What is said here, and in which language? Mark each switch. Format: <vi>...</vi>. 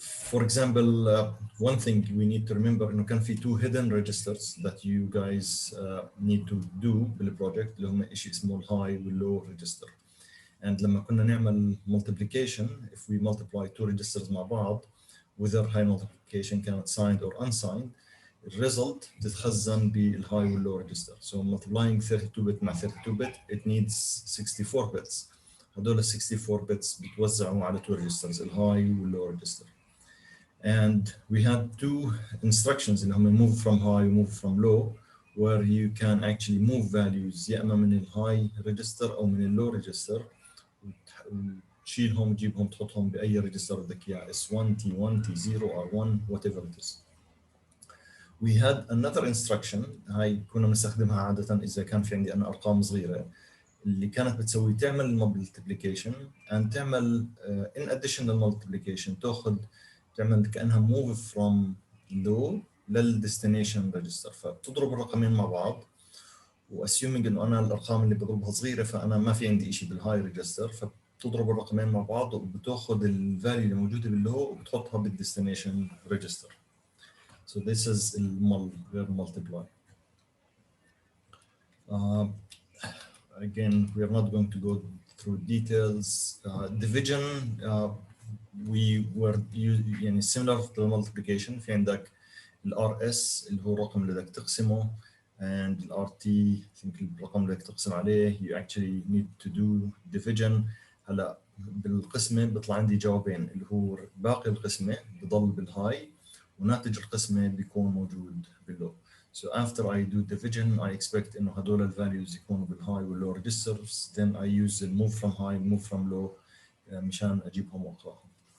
<en>For example, one thing we need to remember</en> <ar>إنه كان في</ar> <en>two hidden registers that you guys need to do بالproject</en> <ar>اللي هم شيء اسمه</ar> <en>high والlow register. And</en> <ar>لما كنا نعمل</ar> <en>multiplication, if we multiply two registers مع بعض whether high multiplication كانت signed or unsigned,</en> <ar>الريزلت بتتخزن بالهاي واللو ريجستر.</ar> <en>So multiplying 32 bit</en> <ar>مع 32 bit</ar> <en>it needs 64 bits.</en> <ar>هدول ال 64 bits بتوزعوا على</ar> <en>two registers</en> <ar>الهاي واللو register.</ar> <en>And we had two instructions اللي هم move from high و move from low where you can actually move values</en> <ar>يا اما من الهاي register او من اللو register وتشيلهم وتجيبهم تحطهم باي ريجستر بدك اياه</ar> <en>S1 T1 T0 R1 whatever it is. We had another instruction</en> <ar>هاي كنا بنستخدمها عادة إذا كان في عندي أنا أرقام صغيرة اللي كانت بتسوي تعمل multiplication and تعمل</ar> <en>in addition</en> <ar>للmultiplication تعمل كأنها move from low للdestination register. فبتضرب الرقمين مع بعض وassuming إنه أنا الأرقام اللي بضربها صغيرة فأنا ما في عندي إشي بالهاي ريجستر، فبتضرب الرقمين مع بعض وبتاخذ الفاليو اللي موجودة باللو وبتحطها بالdestination register.</ar> <en>So this is</en> <ar>المul غير</ar> <en>multiply. Again, we are not going to go through details. Division, we were يعني similar to the multiplication.</en> <ar>في عندك ال RS اللي هو الرقم اللي بدك تقسمه</ar> <en>and ال RT I think</en> <ar>الرقم اللي بدك تقسم عليه.</ar> <en>You actually need to do division.</en> <ar>هلا بالقسمة بيطلع عندي جوابين اللي هو باقي القسمة بضل بالهاي وناتج القسمة بيكون موجود باللو.</ar> <en>So after I do division I expect</en> <ar>إنه هدول الفاليوز يكونوا بالهاي واللو</ar> <en>registers. Then I use the move from high move from low</en> <ar>مشان أجيبهم وأقراهم.</ar>